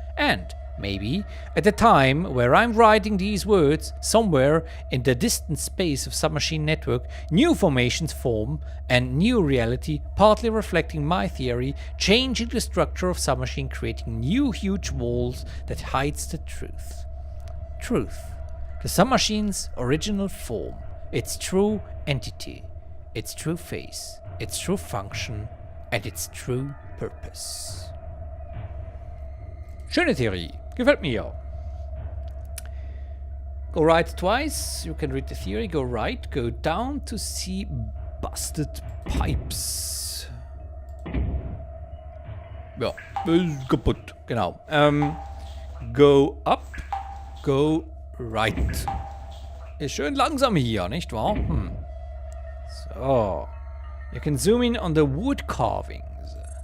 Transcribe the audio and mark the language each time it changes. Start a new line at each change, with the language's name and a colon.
English: And maybe at the time where I'm writing these words, somewhere in the distant space of Submachine network, new formations form and new reality, partly reflecting my theory, changing the structure of Submachine, creating new huge walls that hides the truth. Truth. The Submachine's original form, its true entity, its true face, its true function, and its true purpose.
German: Schöne Theorie, gefällt mir.
English: Go right twice, you can read the theory, go right, go down to see busted pipes.
German: Ja, ist kaputt, genau.
English: Go up, go right.
German: Ist schön langsam hier, nicht wahr? So.
English: You can zoom in on the wood carvings.